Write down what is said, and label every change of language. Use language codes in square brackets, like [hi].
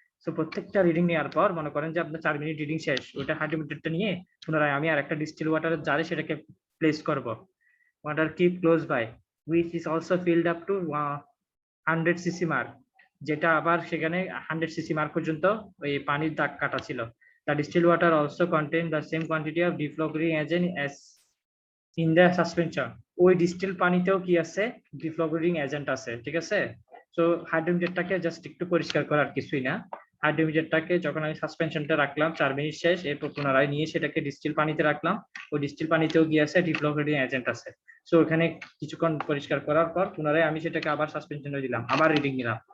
[bn] So প্রত্যেকটা reading নেওয়ার পর মনে করেন যে আপনার 4 মিনিট রিডিং শেষ, ওইটা হাইড্রোমিটারটা নিয়ে পুনরায় আমি আর একটা ডিস্টিল ওয়াটারের জারে সেটাকে প্লেস করব। [en] water keep close by which is also filled up to 100 cc mark, [bn] যেটা আবার সেখানে 100 cc মার্ক পর্যন্ত ওই পানির দাগ কাটা ছিল। [en] The distilled water also contain the same quantity of deflogging agent as in the suspension। [bn] ওই ডিস্টিল পানিতেও কি আছে? ডিফ্লগারিং এজেন্ট আছে, ঠিক আছে। সো হাইড্রোমিটারটাকে জাস্ট একটু পরিষ্কার করার কিছুই না। হাইড্রোমিটারটাকে যখন আমি সাসপেনশনটা রাখলাম 4 মিনিট শেষ, এরপর পুনরায় নিয়ে সেটাকে ডিস্টিল পানিতে রাখলাম, ওই ডিস্টিল পানিতেও কি আছে? ডিফ্লগারিং এজেন্ট আছে। সো ওখানে কিছুক্ষণ পরিষ্কার করার পর পুনরায় আমি সেটাকে আবার সাসপেনশনে দিলাম, আবার রিডিং নিলাম।